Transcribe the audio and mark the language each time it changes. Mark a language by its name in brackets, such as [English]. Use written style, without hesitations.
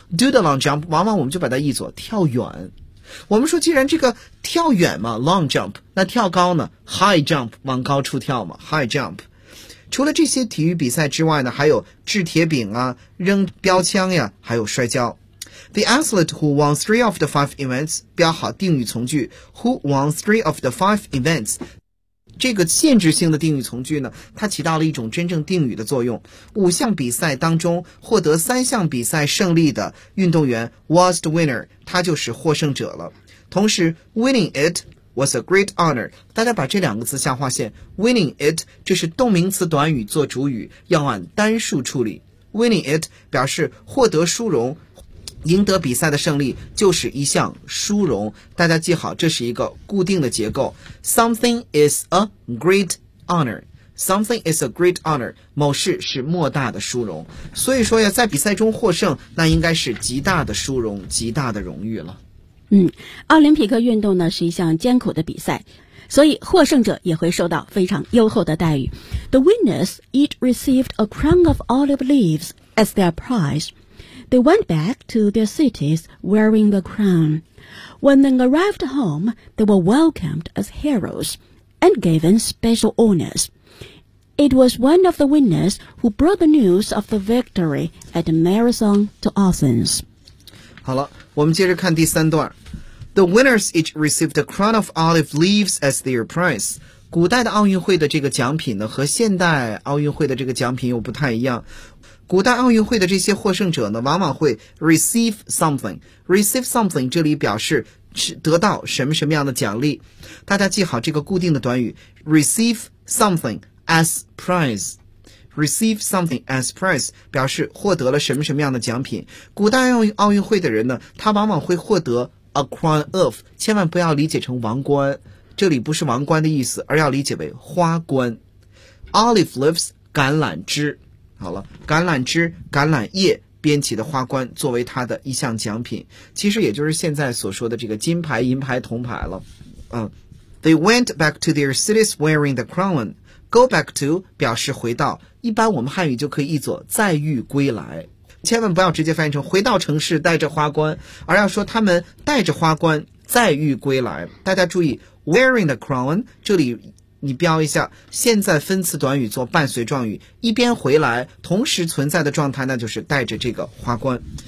[English] Do the long jump， [Chinese] 往往我们就把它译作跳远。我们说，既然这个跳远嘛 ，long jump， 那跳高呢 ？ [English] High jump， [Chinese] 往高处跳嘛 ， [English] high jump。 [Chinese] 除了这些体育比赛之外呢，还有掷铁饼啊，扔标枪呀，还有摔跤。 [English] The athlete who won three of the five events， [Chinese] 标好定语从句， [English] who won three of the five events。 [Chinese] 这个限制性的定语从句呢，它起到了一种真正定语的作用。五项比赛当中获得三项比赛胜利的运动员 [English] was the winner， [Chinese] 他就是获胜者了。同时 [English] winning it was a great honor. [Chinese] 大家把这两个字下划线 [English] Winning it [Chinese] 就是动名词短语做主语，要按单数处理。 [English] Winning it [Chinese] 表示获得殊荣，赢得比赛的胜利就是一项殊荣。大家记好，这是一个固定的结构。 [English] Something is a great honor. Something is a great honor. [Chinese] 某事是莫大的殊荣。所以说呀，在比赛中获胜，那应该是极大的殊荣，极大的荣誉了。奥林匹克运动呢，是一项艰苦的比赛，所以获胜者也会受到非常优厚的待遇。 [English] The winners each received a crown of olive leaves as their prize. They went back to their cities wearing the crown. When they arrived home, they were welcomed as heroes and given special honors. It was one of the winners who brought the news of the victory at the marathon to Athens. [Chinese] 好了，我们接着看第三段。 [English] The winners each received a crown of olive leaves as their prize. [Chinese] 古代的奥运会的这个奖品呢，和现代奥运会的这个奖品又不太一样。古代奥运会的这些获胜者呢，往往会 [English] receive something。 receive something [Chinese] 这里表示得到什么什么样的奖励。大家记好这个固定的短语 [English] receive something as prize。 receive something as prize [Chinese] 表示获得了什么什么样的奖品。古代奥运会的人呢，他往往会获得 [English] a crown of， [Chinese] 千万不要理解成王冠。这里不是王冠的意思，而要理解为花冠。 Olive leaves 橄榄枝，好了，橄榄枝、橄榄叶编起的花冠作为它的一项奖品，其实也就是现在所说的这个金牌、银牌、铜牌了。 [English] They went back to their cities wearing the crown. Go back to [Chinese] 表示回到，一般我们汉语就可以译作再遇归来。千万不要直接翻译成回到城市带着花冠，而要说他们带着花冠再遇归来。大家注意 [English] Wearing the crown， [Chinese] 这里你标一下，现在分词短语做伴随状语，一边回来，同时存在的状态，那就是带着这个花冠。